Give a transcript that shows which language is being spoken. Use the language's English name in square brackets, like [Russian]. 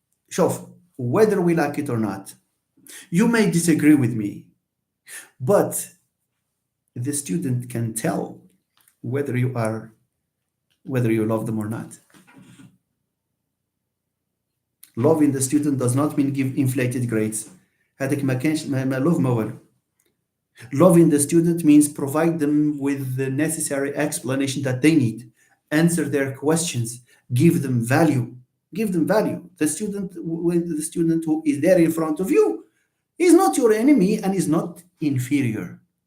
[Arabic] شوف, [English] whether we like it or not, you may disagree with me, but the student can tell whether you love them or not. Loving the student does not mean give inflated grades. [Arabic] هذاك ما كانش ما love ما والو. [English] Loving the student means provide them with the necessary explanation that they need, answer their questions, give them value. The student who is there in front of you is not your enemy and is not inferior.